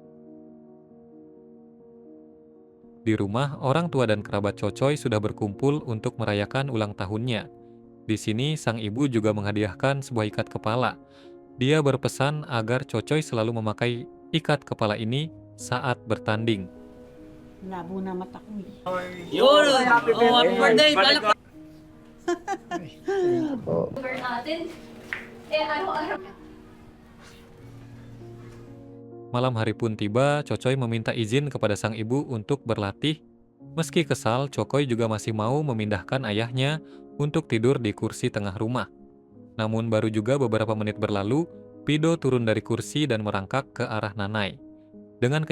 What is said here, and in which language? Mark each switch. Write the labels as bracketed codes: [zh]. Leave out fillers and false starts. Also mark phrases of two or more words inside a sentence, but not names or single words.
[id] Di rumah, orang tua dan kerabat Cocoy sudah berkumpul untuk merayakan ulang tahunnya. Di sini, sang ibu juga menghadiahkan sebuah ikat kepala. Dia berpesan agar Cocoy selalu memakai ikat kepala ini saat bertanding. [tl] Labo na mata ko eh. [en] Yun! Happy birthday! [tl] Over natin. Araw-araw. [id] Malam hari pun tiba, Cocoy meminta izin kepada sang ibu untuk berlatih. Meski kesal, Cocoy juga masih mau memindahkan ayahnya untuk tidur di kursi tengah rumah. Namun baru juga beberapa menit berlalu, Pido turun dari kursi dan merangkak ke arah Nanay.